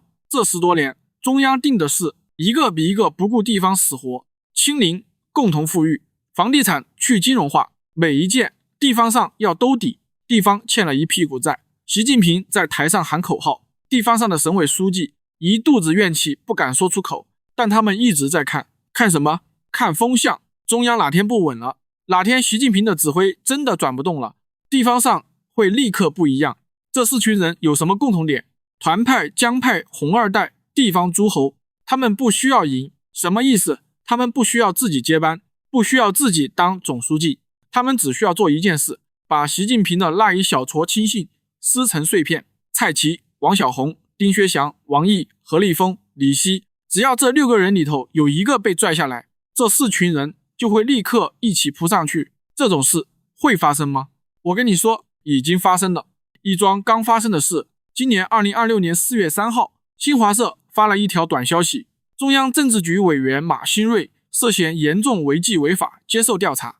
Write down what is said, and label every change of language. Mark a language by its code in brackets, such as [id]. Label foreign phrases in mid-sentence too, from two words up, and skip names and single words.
[zh] 這10多年中央定的事一個比一個不顧地方死活，清零、共同富裕、房地產去金融化，每一件地方上要兜底，地方欠了一屁股債。習近平在台上喊口號，地方上的省委書記一肚子怨氣不敢說出口，但他們一直在看什麼？看風向，中央哪天不穩了，哪天習近平的指揮真的轉不動了，地方上會立刻不一樣。這4群人有什麼共同點？團派、江派、紅二代、地方諸侯，他們不需要贏。什麼意思？他們不需要自己接班，不需要自己當總書記，他們只需要做一件事，把習近平的那一小撮親信撕成碎片。蔡奇、王小洪、丁薛祥、王毅、何立峰、李希，只要這6 個人裡頭有一個被拽下來，這4群人就會立刻一起撲上去。這種事會發生嗎？我跟你說，已經發生了。一樁剛發生的事，今年2026年4月3號，新華社發了一條短消息，中央政治局委員馬興瑞涉嫌嚴重違紀違法，接受調查。